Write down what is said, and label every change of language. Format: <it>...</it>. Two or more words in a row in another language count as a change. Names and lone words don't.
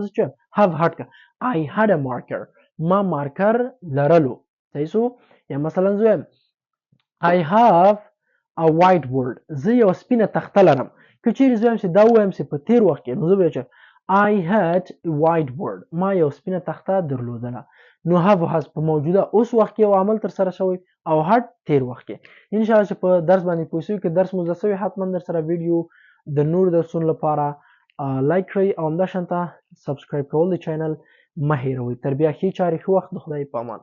<ps>زه چم</ps> <en>have had I had a marker</en> <ps>ما مارکر لرلو صحیح سو یا مثلا زه وایم</ps> <en>I have a whiteboard</en> <ps>زه یو سپینه تخته لرم که چیرې زه وایم چې دا ووایم چې په تیر وخت کې نو زه به چم</ps> <en>I had a whiteboard</en> <ps>ما یو سپینه تخته درلودله نو</ps> <en>have has</en> <ps>په موجوده اوس وخت کې یو عمل تر سره شوی او had تیر وخت کې</ps> <ar>ان شاء الله</ar> <ps>چې په درس باندې پوه شئ که درس مو زده شوی حتما در سره ویډیو د نور درسونو لپاره لایک کړئ او همداشانته سبسکرایب کول د چینل مه هیروئ تر بیا ښې چارې ښه وخت د خدای په امان</ps>